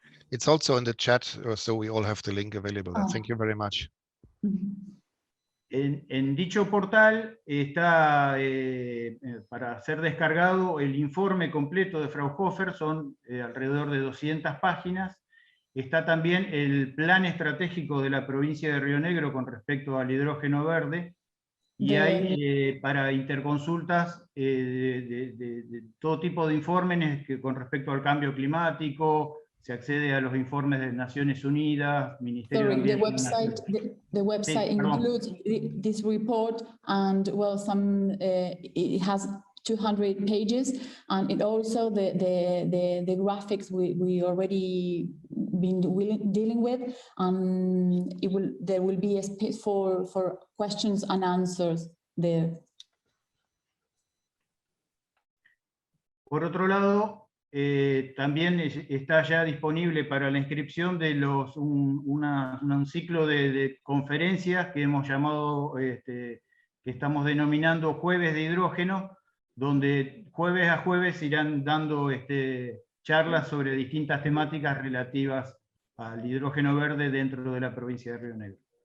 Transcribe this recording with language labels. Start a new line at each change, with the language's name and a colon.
English: It's also in the chat, so we all have the link available. Oh. Thank you very much.
Spanish: En dicho portal está para ser descargado el informe completo de Fraunhofer, son alrededor de 200 páginas. Está también el plan estratégico de la provincia de Río Negro con respecto al hidrógeno verde, y hay para interconsultas de todo tipo de informes con respecto al cambio climático. Se accede a los informes de Naciones Unidas, Ministerio de Ambiente.
English: The website includes this report, and it has 200 pages, and it also the graphics we already been dealing with, and there will be a space for questions and answers there.
Spanish: Por otro lado, también está ya disponible para la inscripción de un ciclo de conferencias que hemos llamado, que estamos denominando Jueves de Hidrógeno, donde jueves a jueves irán dando charlas sobre distintas temáticas relativas al hidrógeno verde dentro de la provincia de Río Negro.